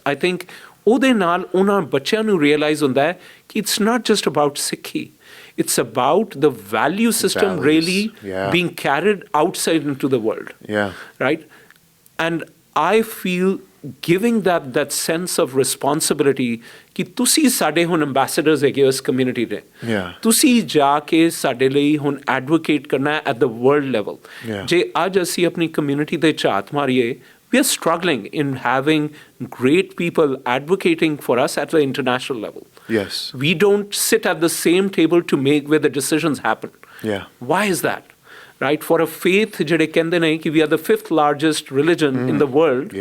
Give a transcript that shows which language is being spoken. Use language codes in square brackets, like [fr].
[en] I think [pa] ਉਹਦੇ ਨਾਲ ਉਹਨਾਂ ਬੱਚਿਆਂ ਨੂੰ realize ਹੁੰਦਾ ਹੈ ਕਿ [en] it's not just about Sikhi. It's about the value system Values, really yeah. being carried outside into the world. Yeah. Right? And I feel giving that sense of responsibility [pa] ਕਿ ਤੁਸੀਂ ਸਾਡੇ ਹੁਣ ambassadors ਹੈਗੇ ਹੋ ਇਸ community ਦੇ. [en] Yeah. [pa] ਤੁਸੀਂ ਜਾ ਕੇ ਸਾਡੇ ਲਈ ਹੁਣ advocate ਕਰਨਾ ਹੈ [en] at the world level. Yeah. [pa] ਜੇ ਅੱਜ ਅਸੀਂ ਆਪਣੀ community ਤੇ ਝਾਤ ਮਾਰੀਏ, [en] we are struggling in having great people advocating for us at the international level. Yes. We don't sit at the same table to make where the decisions happen. Yeah. Why is that? Right? For a faith, [pa] ਜਿਹੜੇ ਕਹਿੰਦੇ ਨੇ ਕਿ [en] we are the 5th largest religion in the world.